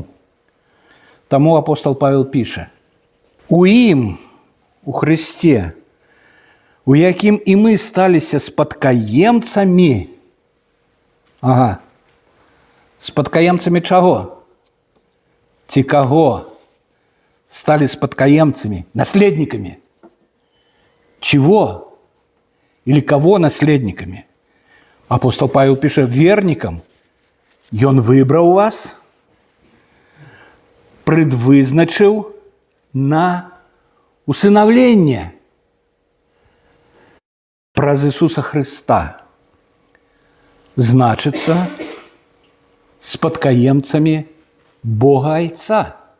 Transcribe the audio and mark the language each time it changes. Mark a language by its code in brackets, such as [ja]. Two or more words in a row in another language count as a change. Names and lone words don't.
[be] Таму апостол Павел піша: у ім, у Христе, у якім і мы сталіся спадкаемцамі. Ага. Спадкаемцамі чаго? Ці каго? Стали спадкаемцамі, наследниками. [ru] Чего? Или кого наследниками? [be] Апостол Павел піша: верникам. Ён выбраў вас, предвызначыў на усынаўленне праз Ісуса Христа. Значыцца, спадкаемцамі Бога Айца.